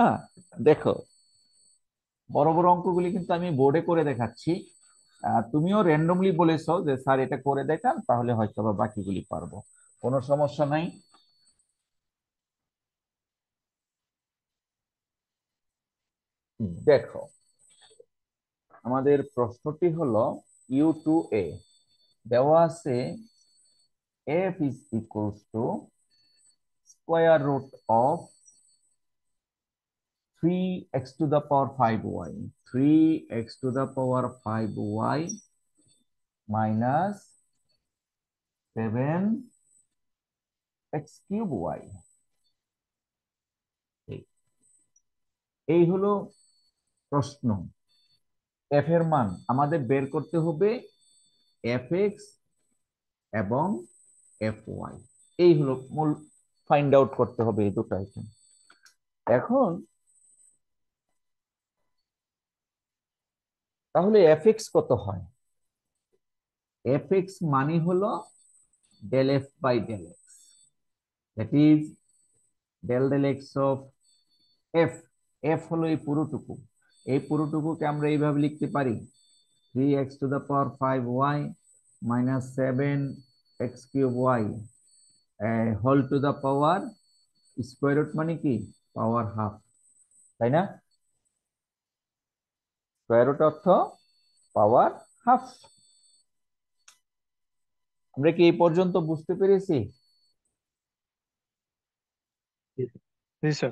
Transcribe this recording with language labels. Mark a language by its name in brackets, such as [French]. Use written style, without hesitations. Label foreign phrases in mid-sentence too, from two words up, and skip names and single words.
[Bangla] দেখো, বড় বড় অঙ্কগুলি কিন্তু আমি বোর্ডে করে দেখাচ্ছি, তুমিও র্যান্ডমলি বলেছো যে স্যার এটা করে দেখান, তাহলে হয়তো বা বাকিগুলি পারবো, কোনো সমস্যা নাই। দেখো, আমাদের প্রশ্নটি হলো U2A, দেওয়া আছে [English] f is equals to square root of 3x to the power 5y, 3x to the power 5y minus 7x cube y। [Bangla] এই হলো প্রশ্ন। f এর মান আমাদের বের করতে হবে, fx এবং fy, এই হলো মূল, [English] find out [Bangla] করতে হবে এই দুটো আইটেম। এখন তাহলে fx কত হয়? fx মানে হলো [English] del f by del x, that is del del x of f। [Bangla] f হলো এই পুরোটুকু, এই পুরোটুকুকে আমরা এইভাবে লিখতে পারি [English] 3x to the power [Bangla] 5y minus 7x cube y whole to the power [English] square root, [Bangla] মানে কি [English] power half, [Bangla] তাই না? [English] square root [Bangla] অর্থ [English] power half. [Bangla] আমরা কি এই পর্যন্ত বুঝতে পেরেছি? জি স্যার।